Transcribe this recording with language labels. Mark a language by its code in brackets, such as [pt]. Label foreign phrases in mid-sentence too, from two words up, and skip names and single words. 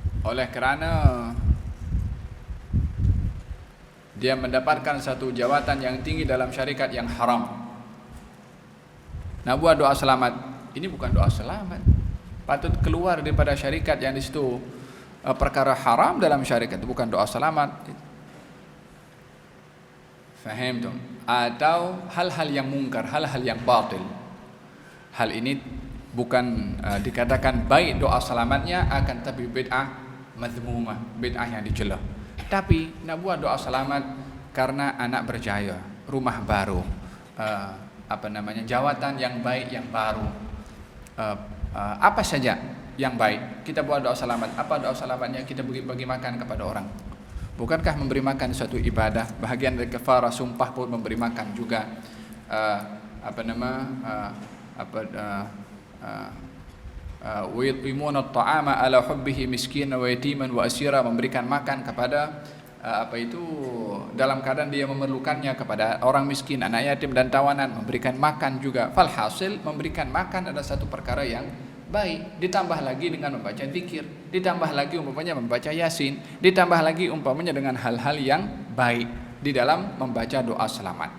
[ms] oleh kerana dia mendapatkan satu jawatan yang tinggi dalam syarikat yang haram. Nak buat doa selamat, ini bukan doa selamat, patut keluar daripada syarikat yang di situ perkara haram dalam syarikat, itu bukan doa selamat. Faham tu? Atau hal-hal yang mungkar, hal-hal yang batil. Hal ini bukan dikatakan baik doa selamatnya, akan tapi [ar] بدعة مذمومة, [ms] bid'ah yang dicela. Tapi nak buat doa selamat karena anak berjaya, rumah baru, jawatan yang baik yang baru, apa saja yang baik, kita buat doa selamat. Apa doa selamatnya? Kita bagi makan kepada orang. Bukankah memberi makan suatu ibadah? Bahagian dari kafarah sumpah pun memberi makan juga. [ar] ويطعمون الطعام على حبه مسكينا ويتيما وأسيرا, [ms] memberikan makan kepada dalam keadaan dia memerlukannya, kepada orang miskin, anak yatim dan tawanan, memberikan makan juga. Falhasil memberikan makan adalah satu perkara yang baik, ditambah lagi dengan membaca zikir, ditambah lagi umpamanya membaca yasin, ditambah lagi umpamanya dengan hal-hal yang baik di dalam membaca doa selamat.